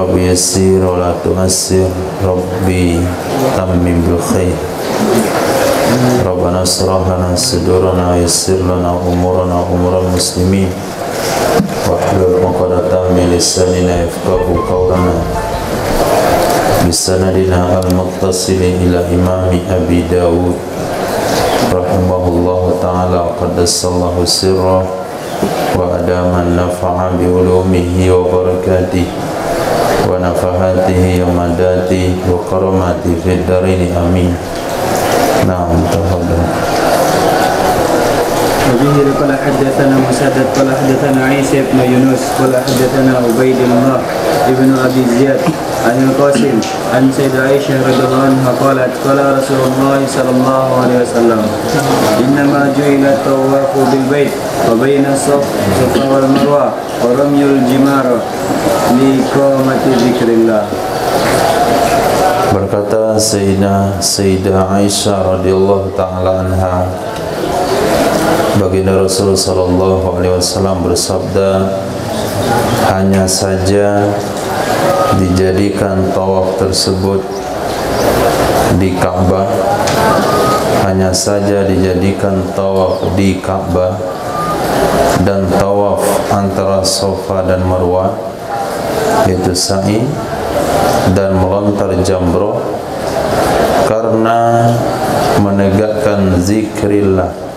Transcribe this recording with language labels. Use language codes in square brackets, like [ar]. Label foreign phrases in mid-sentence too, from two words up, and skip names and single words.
[ar] يسر ولا تعسر رب تمم بالخير. ربنا اشرح لنا صدورنا يسر لنا أمورنا أمور المسلمين واحلل عقدة من لساننا يفقهوا قولنا بسندنا المتصل إلى الإمام أبي داود رحمه الله تعالى قدس الله سره وأدام النفع بعلومه وبركاته ونفحاته ومدده وكراماته في الدارين آمين. نعم تفضل. وبه قال حدثنا مسدد قال حدثنا عيسى بن يونس قال حدثنا عبيد الله ابن ابي زياد عن القاسم عن سيدة عائشة رضي الله عنها قالت قال رسول الله صلى الله عليه وسلم إنما جعل الطواف بالبيت وبين الصفا والمروة ورمي الجمار لإقامة ذكر الله. [ms] Berkata Sayyidah Aisyah [ar] رضي الله تعالى عنها, [ms] baginda Rasul sallallahu [ar] عليه وسلم [ms] bersabda, hanya saja dijadikan tawaf tersebut di Ka'bah, hanya saja dijadikan tawaf di Ka'bah dan tawaf antara Safa dan Marwah, yaitu sa'i dan melontar jamroh, karena menegakkan zikrillah.